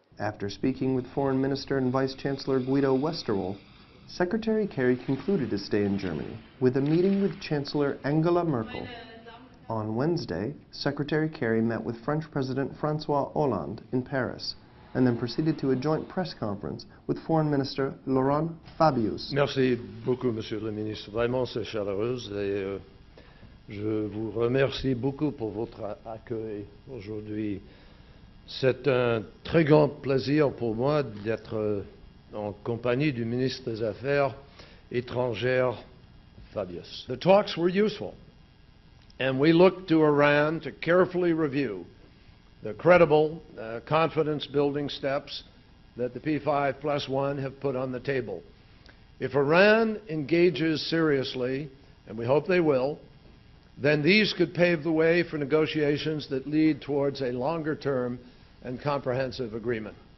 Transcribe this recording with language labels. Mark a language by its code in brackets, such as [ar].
[en] After speaking with Foreign Minister and Vice Chancellor Guido Westerwolf, Secretary Kerry concluded his stay in Germany with a meeting with Chancellor Angela Merkel. On Wednesday, Secretary Kerry met with French President François Hollande in Paris, and then proceeded to a joint press conference with Foreign Minister Laurent Fabius. [fr] Merci beaucoup, Monsieur le Ministre. Vraiment, c'est chaleureuse et je vous remercie beaucoup pour votre accueil aujourd'hui. C'est un très grand plaisir pour moi d'être en compagnie du ministre des Affaires étrangères, Fabius. [en] The talks were useful, and we look to Iran to carefully review the credible, confidence-building steps that the P5+1 have put on the table. If Iran engages seriously, and we hope they will, then these could pave the way for negotiations that lead towards a longer-term and comprehensive agreement.